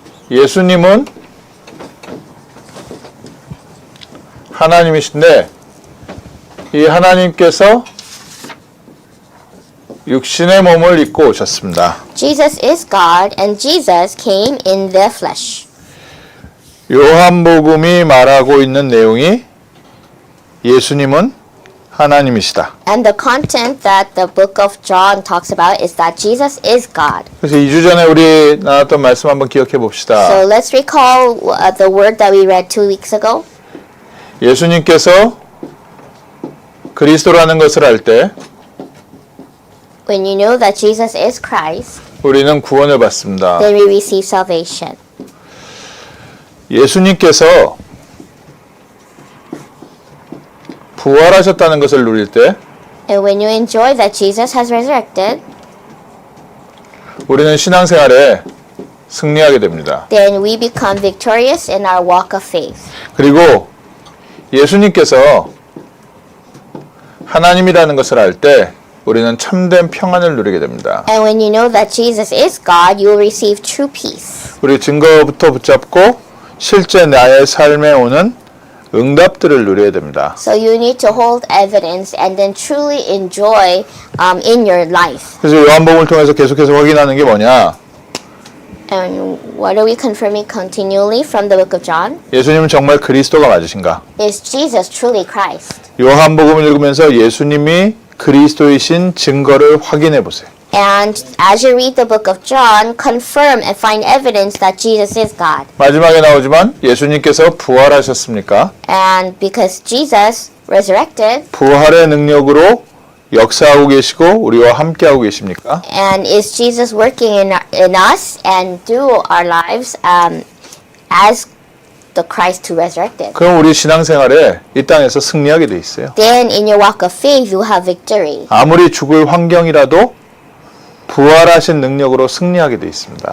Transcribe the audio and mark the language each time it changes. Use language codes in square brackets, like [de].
[ko] 예수님은 하나님이신데 이 하나님께서 육신의 몸을 입고 오셨습니다. [en] Jesus is God, and Jesus came in the flesh. [ko] 요한복음이 말하고 있는 내용이 예수님은 하나님이시다. [en] And the content that the book of John talks about is that Jesus is God. [ko] 그래서 2주 전에 우리 나눴던 말씀 한번 기억해 봅시다. [en] So let's recall the word that we read 2 weeks ago. [ko] 예수님께서 그리스도라는 것을 알 때 [en] When you know that Jesus is Christ, [ko] 우리는 구원을 받습니다. [en] then we receive salvation. [ko] 예수님께서 부활하셨다는 것을 누릴 때 [en] And when you enjoy that Jesus has resurrected, [ko] 우리는 신앙생활에 승리하게 됩니다. [en] then we become victorious in our walk of faith. [ko] 그리고 예수님께서 하나님이라는 것을 알 때 우리는 참된 평안을 누리게 됩니다. [en] And when you know that Jesus is God, you will receive true peace. [ko] 우리 증거부터 붙잡고 실제 나의 삶에 오는 응답들을 누려야 됩니다. [en] So you need to hold evidence and then truly enjoy in your life. [ko] 그래서 요한복음을 통해서 계속해서 확인하는 게 뭐냐? [en] And what are we confirming continually from the book of John? [ko] 예수님은 정말 그리스도가 맞으신가? [en] Is Jesus truly Christ? [ko] 요한복음을 읽으면서 예수님이 그리스도이신 증거를 확인해 보세요. [en] And as you read the book of John, confirm and find evidence that Jesus is God. [ko] 마지막에 나오지만 예수님께서 부활하셨습니까? [en] And because Jesus resurrected, [ko] 부활의 능력으로 역사하고 계시고 우리와 함께하고 계십니까? [en] and is Jesus working in us and through our lives as the Christ who resurrected? [ko] 그럼 우리 신앙생활에 이 땅에서 승리하게 돼 있어요. [en] Then in your walk of faith, you have victory. [ko] 아무리 죽을 환경이라도 부활하신 능력으로 승리하게 돼 있습니다.